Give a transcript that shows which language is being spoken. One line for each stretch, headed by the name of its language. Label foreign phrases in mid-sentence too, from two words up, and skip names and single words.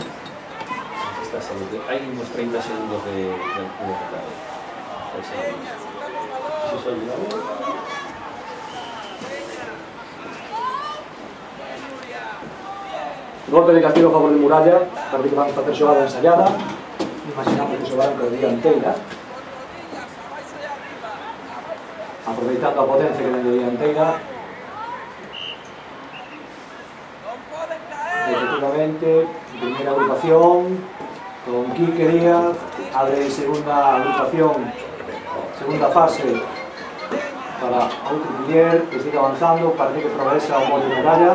Spanish: Hay unos 30 segundos de teclado.
Galician: Golpe de castigo a favor de Muralla, para que vamos a facer xogada ensayada. Imaginamos que xogaran con dianteira. Aproveitando a potencia que ten de dianteira. Efectivamente, primeira agrupación con Quique Díaz, abre segunda agrupación, segunda fase para outro Piller que sigue avanzando, parece que progresa o molde de Muralla.